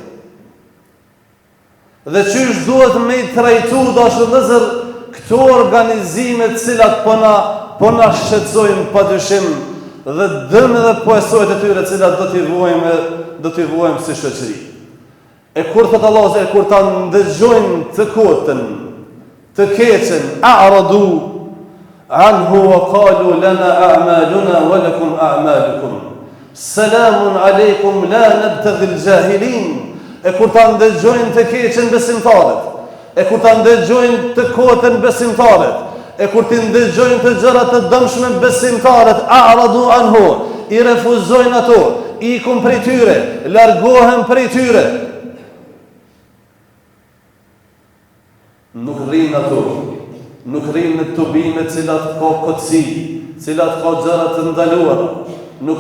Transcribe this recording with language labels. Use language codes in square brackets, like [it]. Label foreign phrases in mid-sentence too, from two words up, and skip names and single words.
[sq] Dhe çysh duhet me i trajtu, dashur vëllezër, këto organizime të cilat po na shqetësojnë padyshim, dhe dëm edhe poesojt e tyre të cilat do t'i vuajmë si shoqëri. E kur thot Allahu se kur ta ndëgjojnë të kotën, të keqen, [ar] أعرضوا عنه وقالوا لنا أعمالنا ولكم أعمالكم سلام عليكم لا نبتغي الجاهلين. [sq] E kur ta ndëgjojnë të keqen besimtarët, e kur ta ndëgjojnë të kotën besimtarët, e kur ti ndëgjojnë të gjëra të dëmshme besimtarët, [ar] أعرضوا عنه, [sq] i refuzojnë ato, ikun prej tyre, largohen prej tyre. Nuk rrinë ato, nuk rrinë në tubime cilat ka kotësi, cilat ka gjëra të ndaluara, nuk